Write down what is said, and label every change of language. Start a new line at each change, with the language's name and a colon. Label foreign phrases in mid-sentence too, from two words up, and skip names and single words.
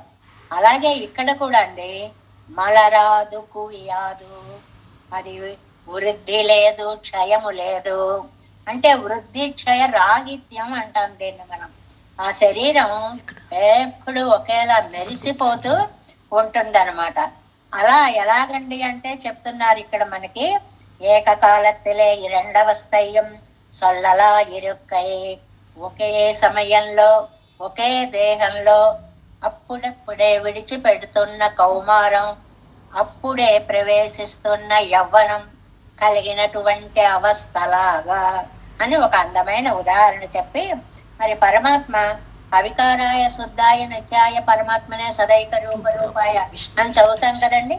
Telugu: అలాగే ఇక్కడ కూడా అండి,
Tamil: மலராது குயாது,
Telugu: అది వృద్ధి లేదు క్షయము లేదు అంటే వృద్ధి క్షయ రాహిత్యం అంటాం దీన్ని మనం. ఆ శరీరం ఎప్పుడు ఒకేలా మెరిసిపోతూ ఉంటుందన్నమాట. అలా ఎలాగండి అంటే చెప్తున్నారు ఇక్కడ మనకి,
Tamil: ஏககாலத்திலே இரண்டவஸ்தையும் சொல்லலா இருக்கை.
Telugu: ఒకే సమయంలో ఒకే దేహంలో అప్పుడప్పుడే విడిచిపెడుతున్న కౌమారం, అప్పుడే ప్రవేశిస్తున్న యవ్వనం కలిగినటువంటి అవస్థలాగా అని ఒక అందమైన ఉదాహరణ చెప్పి, మరి పరమాత్మ
Sanskrit: अविकाराय शुद्धाय नित्याय परमात्मने सदैक रूपाय
Telugu: అని చదువుతాం కదండి.